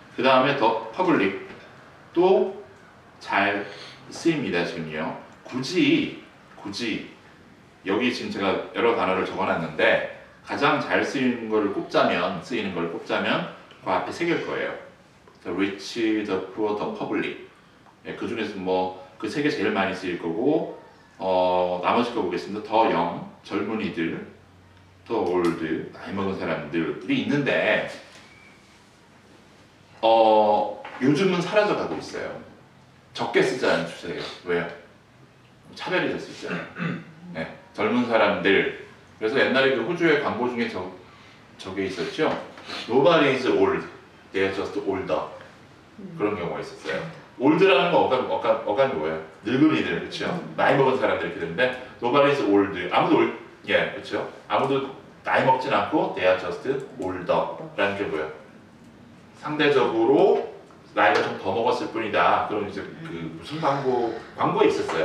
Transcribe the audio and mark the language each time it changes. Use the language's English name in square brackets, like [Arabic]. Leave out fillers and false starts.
[Korean] 그 다음에 The public 또 잘 쓰입니다. 지금요. 굳이 여기 지금 제가 여러 단어를 적어놨는데 가장 잘 쓰이는 걸 꼽자면 그 앞에 새길 거예요. [English] the rich, the poor, the public. [Korean] 예, 그 중에서 뭐 그 세 개 제일 많이 쓰일 거고 나머지 거 보겠습니다. 더 영, 젊은이들, 더 올드, 나이 먹은 사람들이 있는데 요즘은 사라져가고 있어요. 적게 쓰자는 추세예요. 왜요? 차별이 될 수 있잖아요. 네, 젊은 사람들. 그래서 옛날에 그 호주의 광고 중에 저게 있었죠. [English] Nobody is old, they are just older. [Korean] 그런 경우가 있었어요. 올드라는 거 어감이 뭐예요? 늙은이들, 그렇죠? 나이 먹은 사람들 이렇게 되는데 [English] Nobody is old. [Korean] 예, 그렇죠? 아무도 나이 먹진 않고 [English] they are just older [Korean] 라는 게 뭐예요? 상대적으로 나이가 좀 더 먹었을 뿐이다. 그럼 이제 그 무슨 광고에 있었어요.